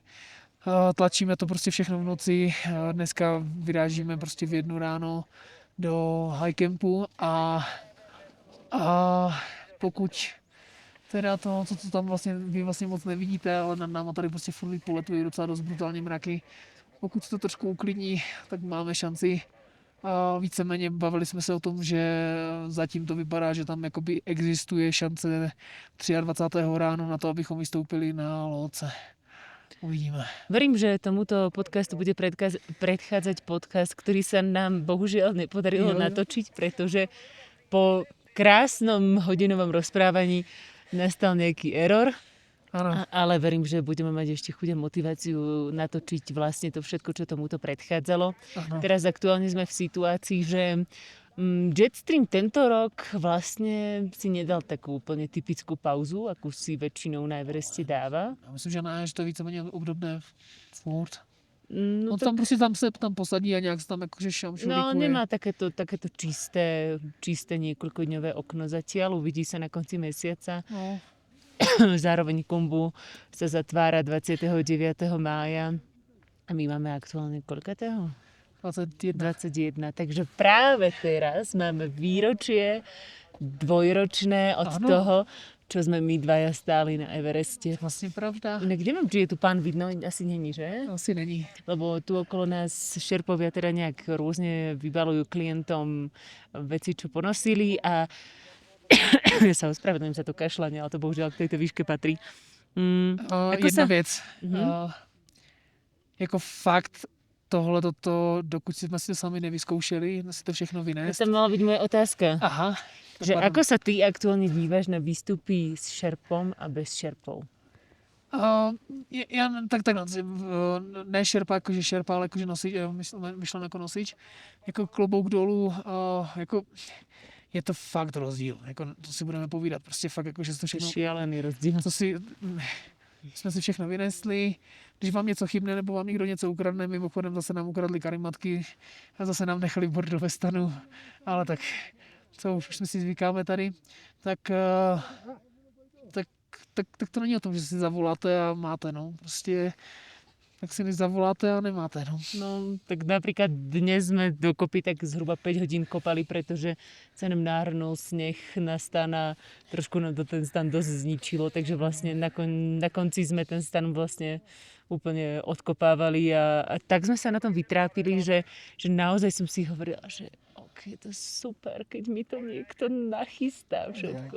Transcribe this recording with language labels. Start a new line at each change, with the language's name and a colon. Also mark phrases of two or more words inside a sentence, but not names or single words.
Czech: Tlačíme to prostě všechno v noci. Dneska vyrážíme prostě v 1 ráno do
English: high campu
Czech: a pokud teda to, co tam vlastně vy vlastně moc nevidíte, ale nad náma tady prostě furt poletují docela dost brutálně mraky. Pokud se to trošku uklidní, tak máme šanci. Víceméně bavili jsme se o tom, že zatím to vypadá, že tam jakoby existuje šance 23. ráno na to, abychom vystoupili na Lhotse. Uvidíme.
Slovak: Verím, že tomuto podcastu bude predchádzať podcast, ktorý sa nám bohužiaľ nepodarilo natočiť, pretože po krásnom hodinovom rozprávaní nastal nejaký error. Ale verím, že budeme mať ešte chuť a motiváciu natočiť vlastne to všetko, čo tomuto predchádzalo.
Czech: Ano.
Slovak: Teraz aktuálne sme v situácii, že Jetstream tento rok vlastne si nedal takú úplne typickú pauzu, akú si väčšinou na Evereste dáva.
Czech: Ja myslím, že ne, že to je víceméně obdobné furt. No tam prostě tam se tam posadí a nějak se tam akože šamšurikuje.
Slovak: No nemá takéto čisté niekoľkodňové okno zatiaľ, uvidí sa na konci mesiaca. No. zároveň Kumbu sa zatvára 29. mája a my máme aktuálne koľkatého? 21. Takže práve teraz máme výročie dvojročné od Áno. toho, čo sme my dvaja stáli na Evereste. Vlastne pravda. Inak neviem, či je tu pán vidno,
Czech: asi není,
Slovak: že?
Czech: Asi není.
Slovak: Lebo tu okolo nás šerpovia teda nejak rôzne vybalujú klientom veci, čo ponosili a ja sa ospravedlňujem za to kašľanie, ale to bohužiaľ k tejto výške patrí. Jedna vec. Mhm.
Czech: Jako fakt tohle dokud jsme si to sami nevyzkoušeli, si to všechno To vynést.
Slovak: tam mala byť moja otázka. Aha. Že pardon. ako sa ty aktuálne díváš na výstupy s šerpom a bez šerpov?
Czech: Já takhle, ne šerpa jakože šerpa, ale jakože nosič, myšleno jako nosič, jako klobouk dolů, jako je to fakt rozdíl, jako to si budeme povídat, prostě fakt jako, že to
Slovak: To je
Czech: všechno,
Slovak: šialený rozdiel.
Czech: jsme si všechno vynesli, když vám něco chybne nebo vám někdo něco ukradne, mimochodem zase nám ukradli karimatky a zase nám nechali bordo ve stanu, ale tak co už jsme si zvykáme tady, tak to není o tom, že si zavoláte a máte, no. Prostě tak si zavoláte a nemáte, no. No,
Slovak: tak napríklad dnes sme dokopy tak zhruba 5 hodín kopali, pretože sa nám nahrnul sneh na stan a trošku nám to ten stan dosť zničilo, takže vlastne na konci sme ten stan vlastne úplne odkopávali a tak sme sa na tom vytrápili, že naozaj som si hovorila, že ok, to je super, keď mi to niekto nachystá všetko.